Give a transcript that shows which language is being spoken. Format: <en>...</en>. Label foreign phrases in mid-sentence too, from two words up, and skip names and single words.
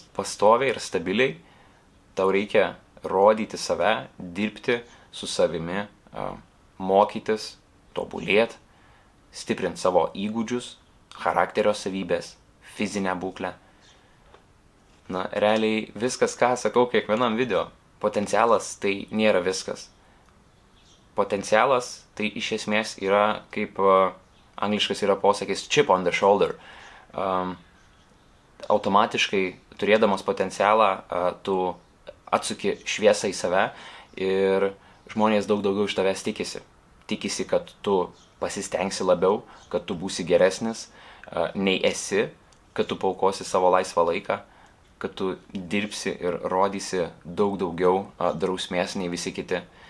<lt>Pastoviai ir stabiliai tau reikia rodyti save, dirbti su savimi, mokytis, tobulėti, stiprinti savo įgūdžius, charakterio savybės, fizinę būklę. Na, realiai viskas, ką sakau kiekvienam video, potencialas tai nėra viskas. Potencialas tai iš esmės yra, kaip angliškas yra posakis,</lt> <en>chip on the shoulder.</en> <lt>Automatiškai, turėdamas potencialą, tu atsuki šviesą į save ir žmonės daug daugiau iš tavęs tikisi. Tikisi, kad tu pasistengsi labiau, kad tu būsi geresnis nei esi, kad tu paukosi savo laisvą laiką, kad tu dirbsi ir rodysi daug daugiau drausmės nei visi kiti.</lt>